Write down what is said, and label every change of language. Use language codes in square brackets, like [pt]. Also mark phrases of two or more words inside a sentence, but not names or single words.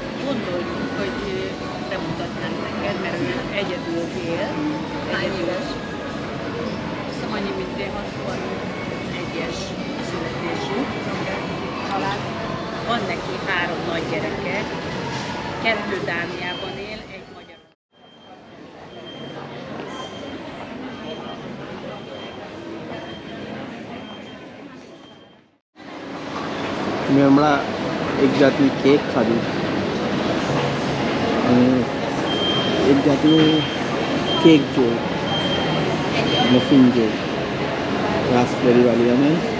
[hu] gondoljuk, hogy bemutatnánk neked, mert ő egyedül él. Hány éves? Hiszem annyi, mint én, 61-es születésű család. Van neki 3 nagy gyereke, 2 Dániában él, 1 magyar. [gu] મેં હમણાં એક જાતની કેક ખાધી અને એક જાતનું કેક જોયું મફિન જોયું રાસબેરીવાળી અને